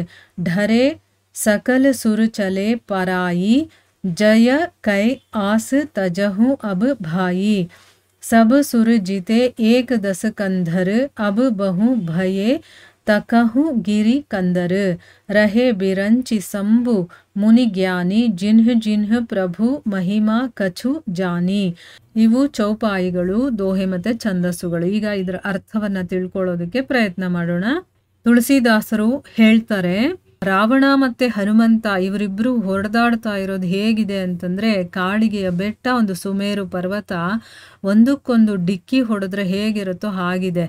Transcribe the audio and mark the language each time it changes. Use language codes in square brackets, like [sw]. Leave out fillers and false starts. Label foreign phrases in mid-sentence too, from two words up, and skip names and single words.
[awa] ढरे सकल सुर चले पराई जय कै आस तजहु अब भाई सब सुर जीते एक दस कंधर अब बहु भये तकहु गिरि कंदर रहे बिरंचि संबु मुनि ज्ञानी जिन्ह जिन्ह प्रभु महिमा कछु जानी. [kn] ಇವು ಚೌಪಾಯಿಗಳು, ದೋಹೆ ಮತ್ತು ಛಂದಸ್ಸುಗಳು. ಈಗ ಇದರ ಅರ್ಥವನ್ನ ತಿಳ್ಕೊಳ್ಳೋದಕ್ಕೆ ಪ್ರಯತ್ನ ಮಾಡೋಣ. ತುಳಸಿದಾಸರು ಹೇಳ್ತಾರೆ, ರಾವಣ ಮತ್ತೆ ಹನುಮಂತ ಇವರಿಬ್ರು ಹೊಡೆದಾಡ್ತಾ ಇರೋದು ಹೇಗಿದೆ ಅಂತಂದ್ರೆ, ಕಾಡಿಗೆಯ ಬೆಟ್ಟ, ಒಂದು ಸುಮೇರು ಪರ್ವತ, ಒಂದಕ್ಕೊಂದು ಡಿಕ್ಕಿ ಹೊಡೆದ್ರೆ ಹೇಗಿರುತ್ತೋ ಹಾಗಿದೆ.